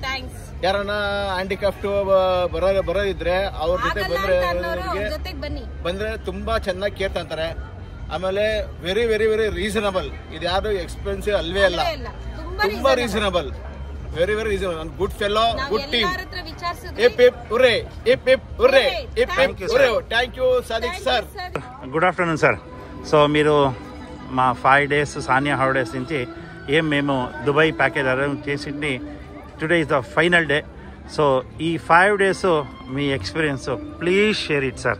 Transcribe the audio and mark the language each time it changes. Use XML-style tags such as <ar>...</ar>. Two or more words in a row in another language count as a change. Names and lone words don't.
<kn>ಯಾರನ್ನ ಹ್ಯಾಂಡಿಕ್ಯಾಪ್ಟ್ ಬರೋದಿದ್ರೆ ಅವ್ರ ಜೊತೆ ಬಂದ್ರೆ ತುಂಬಾ ಚೆನ್ನಾಗಿ ಕೇರ್ ತಂತಾರೆ.</kn> <en>ಆಮೇಲೆ very very very reasonable.</en> <kn>ಇದು ಯಾರು ಎಕ್ಸ್ಪೆನ್ಸಿವ್ ಅಲ್ವೇ ಅಲ್ಲ, ತುಂಬಾ ರೀಸನಬಲ್,</kn> <en>very very reasonable. good fellow, good team. thank you Sadiq sir. good afternoon sir.</en> <te>సో మీరు మా 5 days సానియా హాలిడేస్ నుంచి మేము దుబాయ్ ప్యాకేజ్ అరేంజ్ చేసింది.</te> <en>today is the final day. so ఈ 5 days మీ experience please share it sir.</en>